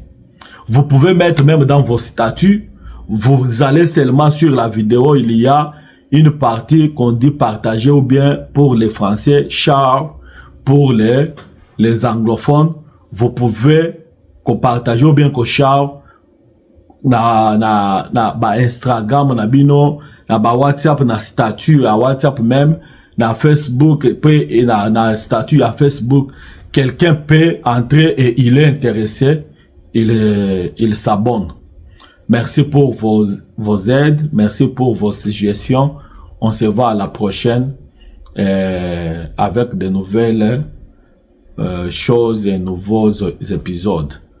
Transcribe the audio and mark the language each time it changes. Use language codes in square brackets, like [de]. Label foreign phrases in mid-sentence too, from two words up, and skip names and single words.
[fr] Vous pouvez mettre même dans vos statuts, vous allez seulement sur la vidéo, il y a une partie qu'on dit partager ou bien pour les Français, share pour les anglophones, vous pouvez partager ou bien share [ln] na Instagram, na bino, na WhatsApp, na statut, [fr] à WhatsApp même, [ln] na Facebook, [fr] et na statut à Facebook. Quelqu'un peut entrer et il est intéressé, il s'abonne. Merci pour vos aides, merci pour vos suggestions. On se voit à la prochaine avec de nouvelles choses et nouveaux épisodes.